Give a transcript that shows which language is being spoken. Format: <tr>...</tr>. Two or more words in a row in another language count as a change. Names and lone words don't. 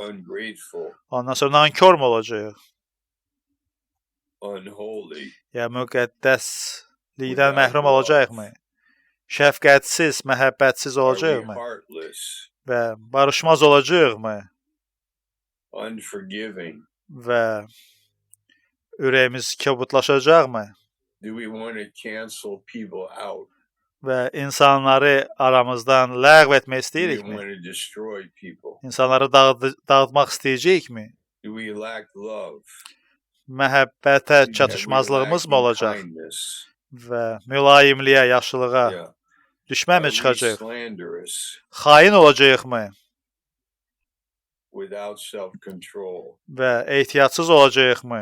<az>Ondan sonra nankormu olacaq? Ya müqəddəslikdən məhrum olacaqmı? Şəfqətsiz, məhəbbətsiz olacaqmı? Və barışmaz olacaqmı? və ürəyimiz kobudlaşacaqmı?</az> <en>Do we want to cancel people out?</en> <az>Və insanları aramızdan ləğv etmək istəyirikmi?</az> <en>Do we want to destroy people?</en> <az>İnsanları dağıtmaq istəyəcəyikmi?</az> <en>Do we lack love?</en> <az>Məhəbbətə çatışmazlığımız mı olacaq? Və mülayimliyə, yaxşılığa düşmənmi çıxacaq? Xain olacaqmı? Və ehtiyatsız olacaqmı?</az>